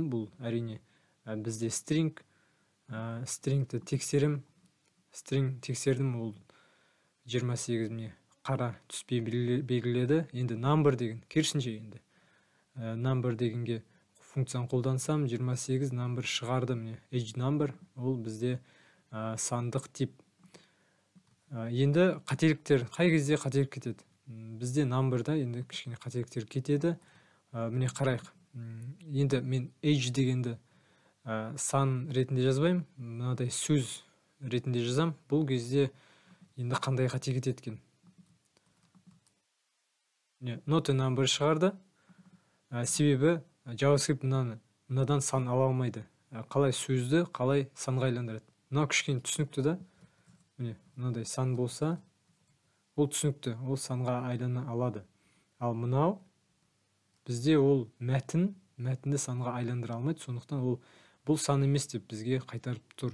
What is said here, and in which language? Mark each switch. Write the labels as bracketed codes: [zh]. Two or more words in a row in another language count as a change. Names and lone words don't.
[kk] Бұл әрине бізде string-ті тексерем. String тексердім, ол 28 міне қара түспен белгіледі. Енді number деген керісінше, енді number дегенге функцияны қолдансам, 28 number шығарды. Міне age number, ол бізде сандық тип. Енді қателіктер қай кезде қателік кетеді? Бізде number'да енді кішкене қателіктер кетеді. Міне қарайық. Енді мен age дегенді сан ретінде жазбаймын, мынадай сөз ретінде жазам. Бұл кезде енді қандай қате кетеді екен? [en] Not a number шығарды. [kk] Себебі JavaScript мынадан сан ала алмайды. Қалай сөзді, қалай санға айландырады. Мынау кішкене түсінікті да. Міне, мынадай сан болса, ол түсінікті, ол санға айлана алады. Ал мынау бізде ол мәтінді санға айландыра алмайды, сондықтан бұл сан емес деп бізге қайтарып тұр.